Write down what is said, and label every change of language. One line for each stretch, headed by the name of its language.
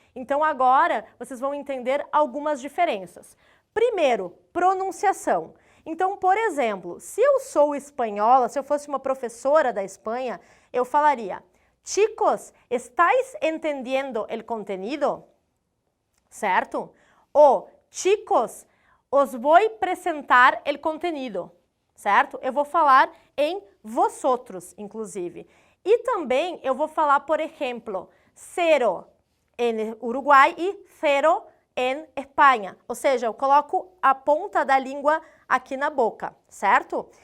Portuguese: Então agora vocês vão entender algumas diferenças. Primeiro, pronunciação. Então, por exemplo, se eu sou espanhola, se eu fosse uma professora da Espanha, eu falaria:
Spanish: Chicos, ¿estáis entendiendo el contenido?
Portuguese: Certo?
Spanish: Ou, chicos, os voy apresentar el contenido.
Portuguese: Certo? Eu vou falar em vosotros, inclusive. E também eu vou falar, por exemplo, cero em Uruguai e zero em Espanha. Ou seja, eu coloco a ponta da língua aqui na boca, certo?